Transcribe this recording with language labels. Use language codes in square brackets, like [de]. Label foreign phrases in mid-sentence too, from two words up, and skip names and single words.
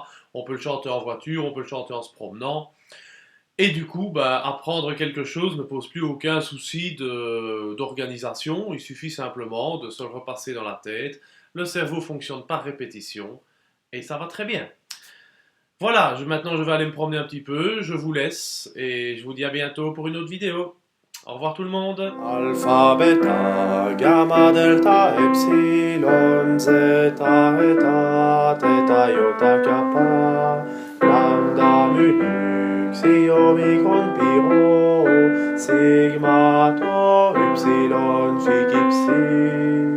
[fr] On peut le chanter en voiture, on peut le chanter en se promenant. Et du coup, apprendre quelque chose ne pose plus aucun souci d'organisation. Il suffit simplement de se le repasser dans la tête. Le cerveau fonctionne par répétition et ça va très bien. Voilà, maintenant je vais aller me promener un petit peu. Je vous laisse et je vous dis à bientôt pour une autre vidéo. Au revoir tout le monde. Alpha, beta, gamma, delta, epsilon, zeta, eta, theta, iota, kappa, lambda, mu, xi, omicron, pi, rho, sigma, tau, upsilon, phi, psi.